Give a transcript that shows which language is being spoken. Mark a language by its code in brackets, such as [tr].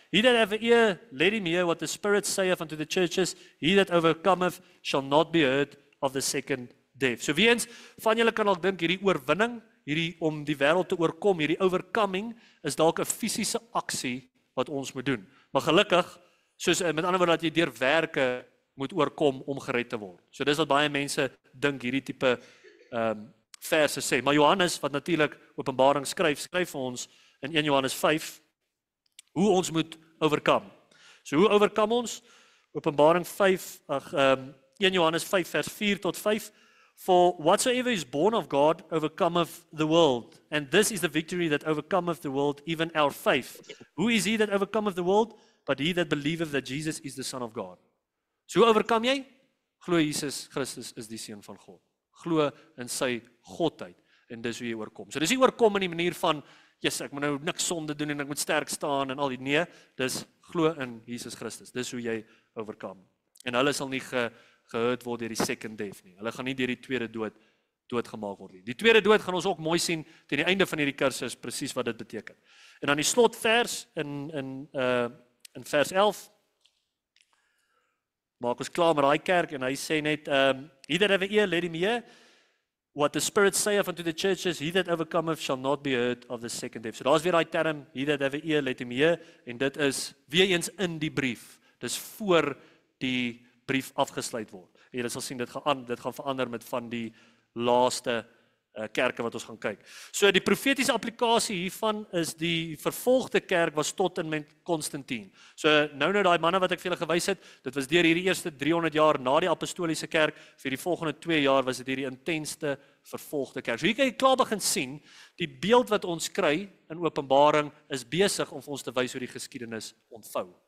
[en] He that have an ear, let him hear what the Spirit saith unto the churches. He that overcometh shall not be hurt of the second death. [af] So wie eens van julle kan dalk dink hierdie oorwinning, hierdie om die wêreld te oorkom, hierdie overcoming is dalk 'n fisiese aksie wat ons moet doen. Maar gelukkig, soos met ander woorde dat jy deur werke moet oorkom om gered te word. So dis wat baie mense dink hierdie tipe verse sê. Maar Johannes wat natuurlik Openbaring skryf vir ons in 1 Johannes 5 hoe ons moet overkom. So hoe overkom ons? Openbaring 5 1 Johannes 5 vers 4 tot 5. For whatsoever is born of God overcometh the world, and this is the victory that overcometh the world, even our faith. Who is he that overcometh the world? But he that believeth that Jesus is the Son of God. So hoe oorkom jy? Glo Jesus Christus is die Seun van God. Glo in sy godheid en dis hoe jy oorkom. So dis nie oorkom in die manier van, yes, ek moet nou niks sonde doen en ek moet sterk staan en al die, nee, dis glo in Jesus Christus. Dis hoe jy oorkom. En hulle sal nie gehurt word deur die [en] second death [af] nie. Hulle gaan nie deur die tweede doodgemaak word nie. Die tweede dood gaan ons ook mooi sien teen die einde van hierdie kursus presies wat dit beteken. En dan die slotvers in vers 11 maak ons klaar met daai kerk en hy sê net [en] he that have an ear, let him hear what the Spirit saith unto the churches. He that overcometh shall not be hurt of the second death. [af] So daar's weer daai term, [en] he that have an ear, let him hear, [af] en dit is weer eens in die brief. Dis voor die brief afgesluit word. En jy sal sien dit gaan verander met van die laaste kerke wat ons gaan kyk. So die profetiese applikasie hiervan is die vervolgde kerk was tot en met Konstantin. So nou daai manne wat ek vir julle gewys het, dit was deur hierdie eerste 300 jaar na die apostoliese kerk, vir die volgende 2 jaar was dit hierdie intensste vervolgde kerk. So hier kan jy klaar begin sien, die beeld wat ons kry in Openbaring is besig om vir ons te wys hoe die geskiedenis ontvou.